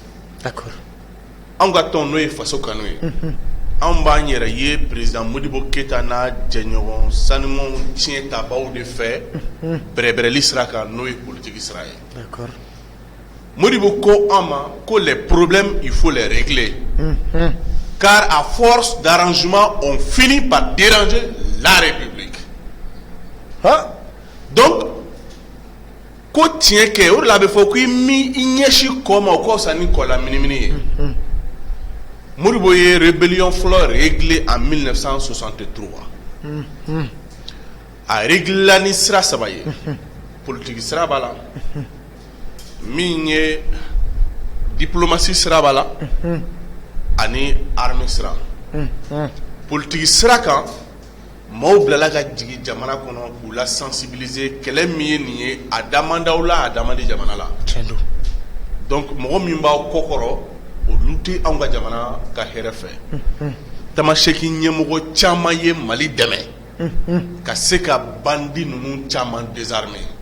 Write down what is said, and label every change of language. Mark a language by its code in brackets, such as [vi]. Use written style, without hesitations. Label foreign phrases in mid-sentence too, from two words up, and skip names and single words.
[fr] d'accord [bm] anw ka tɔn n'o ye faso kanu ye anw b'an yɛrɛ ye président Modibo Keïta n'a jɛɲɔgɔn sanumanw tiɲɛ tabaw de fɛ bɛrɛbɛrɛli sira kan n'o ye politique sira ye [fr] d'accord [bm] Modibo ko an ma ko [fr] les problèmes il faut les régler car à force d'arrangement on finit par déranger la République [bm] donc ko tiɲɛ kɛ o de la a bɛ fɔ ko i ɲɛsi kɔ ma o ka fisa ni kɔ la minimini ye Modibo ye rébellion fɔlɔ [fr] réglé en 1963 [bm] a réglé la ni sira saba ye politique sira b'a la min ye diplomatie sira b'a la ani armée sira politique sira kan maaw bilala ka jigi jamana kɔnɔ k'u la sensibiliser kɛlɛ min ye nin ye a damandaw la a damandi jamana la donc mɔgɔ min b'aw kɔkɔrɔ olu tɛ anw ka jamana ka hɛrɛ fɛ tamaseki ɲɛmɔgɔ caman ye Mali dɛmɛ ka se ka bandi ninnu caman désarmer